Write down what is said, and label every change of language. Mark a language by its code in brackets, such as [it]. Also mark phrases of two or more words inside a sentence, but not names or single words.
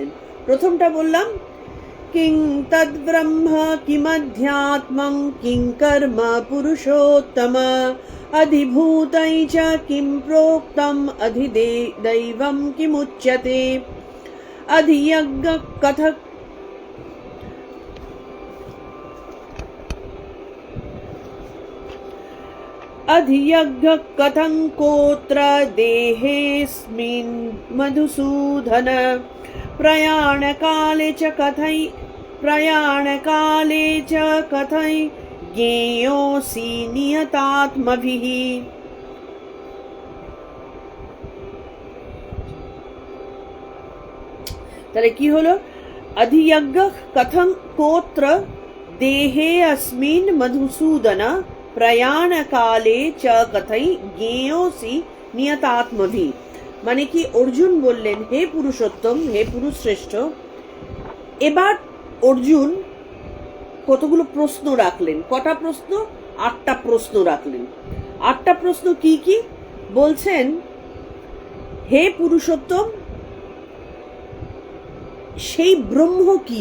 [bn] প্রথমটা বললাম, [sa] কিং তদ ব্রহ্ম কিমধ্যাত্মং কিং কর্ম পুরুষোত্তম অধিভূতৈ চ কিং প্रोक्तम অধিদৈবম কিমুচ্যতে অধিযজ্ঞ কথক अधियज्ञ कथं कोत्र देहेऽस्मिन् मधुसूदन प्रयाणकाले च कथै ज्ञेयोऽसि नियतात्मभिः। [bn] তাহলে কি হলো? [sa] अधियज्ञ कथं कोत्र देहेऽस्मिन् मधुसूदन प्रयाण काले च कथै ज्ञेयोऽसि नियतात्मभि। [bn] মানে কি, অর্জুন বললেন, হে পুরুষোত্তম, হে পুরুষ শ্রেষ্ঠ। এবার অর্জুন কতগুলো প্রশ্ন রাখলেন। কটা প্রশ্ন? 8টা প্রশ্ন রাখলেন। 8টা প্রশ্ন কি কি? বলছেন, হে পুরুষোত্তম, সেই ব্রহ্ম কি?